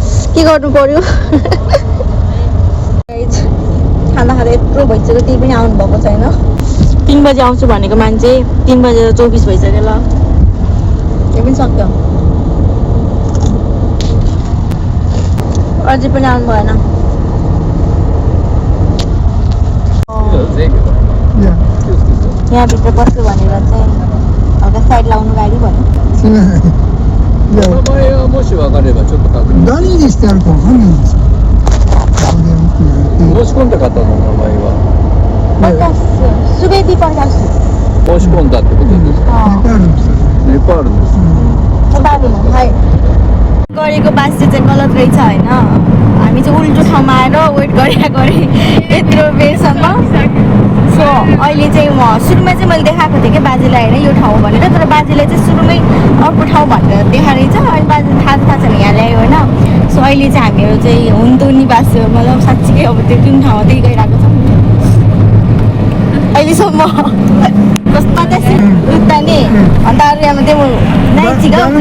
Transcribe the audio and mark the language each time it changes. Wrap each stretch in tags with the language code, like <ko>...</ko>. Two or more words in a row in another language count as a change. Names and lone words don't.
<ne>के गर्नु पर्यो खाना खाँदा यत्रो भइसक्यो त्यही पनि आउनु भएको छैन 3 बजे आउँछु भनेको मान्छे 3 बजेर 24 भइसक्यो ल यो पनि सक्यो अझै पनि आउनु भएन यहाँभित्र बस्छु भनेर चाहिँ हल्का साइड लाउनु गाडी भन्यो</ne> <ja>もし分かればちょっと確認何にしてあるかわかんないんですよ。申し込んだ方の名前は</ja> <ne>सुवेदी प्रकाश</ne> <ja>申し込んだってことですかネパールです</ja> <ne>गरेको बासी चाहिँ गलत रहेछ होइन हामी चाहिँ उल्टो ठाउँमा आएर वेट गरिरहेको यत्रो बेरसम्म सो अहिले चाहिँ म सुरुमा चाहिँ मैले देखाएको थिएँ कि बाजेलाई होइन यो ठाउँ भनेर तर बाजेलाई चाहिँ सुरुमै अर्को ठाउँ भनेर देखाएको रहेछ अनि बाजे थाहा छैन यहाँ ल्यायो होइन सो अहिले चाहिँ हामीहरू चाहिँ हुन्तो निवासी हो मतलब साँच्चीकै अब त्यो जुन ठाउँमा त्यही गइरहेको छ अहिलेसम्म कस्तो त्यसै उता नि अन्त अरू यहाँ त्यो नाइ चिगा</ne>